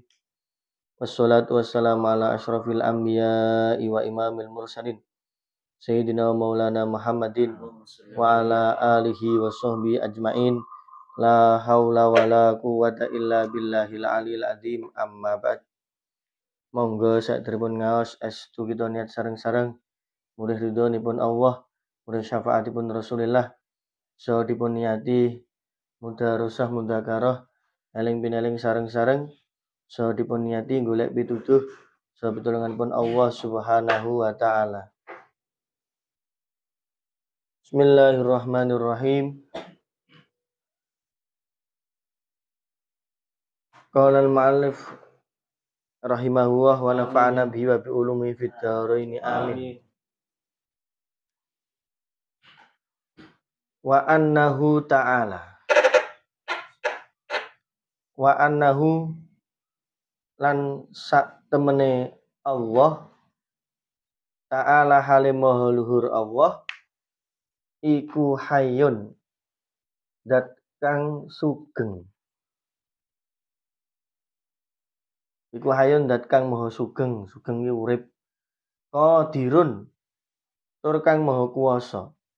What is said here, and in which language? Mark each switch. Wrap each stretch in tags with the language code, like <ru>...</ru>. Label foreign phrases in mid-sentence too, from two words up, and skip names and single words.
<ar>والصلاة والسلام على أشرف الأنبياء وإمام المرسلين سيدنا ومولانا محمد وعلى آله وصحبه أجمعين. لا حول ولا قوة إلا بالله العلي العظيم. أما بعد.</ar> <jv>Monggo saderepun ngaos estu kita niat sareng-sareng mudah ridhonipun Allah, mudah syafaatipun Rasulillah, so dipun niati mudarosah mudzakarah eling pineling sareng-sareng so dipun niati golek pituduh so pitulunganipun</jv> <ar>الله سبحانه وتعالى. بسم الله الرحمن الرحيم. قال المؤلف رحمه الله ونفعنا به وبعلومه في الدارين آمين. وأنه تعالى وأنه</ar> <jv>lan sak temene Allah ta'ala halim maha luhur Allah iku hayyun dat kang sugeng iku hayyun dat kang maha sugeng iki urip qadirun tur kang maha kuwasa</jv>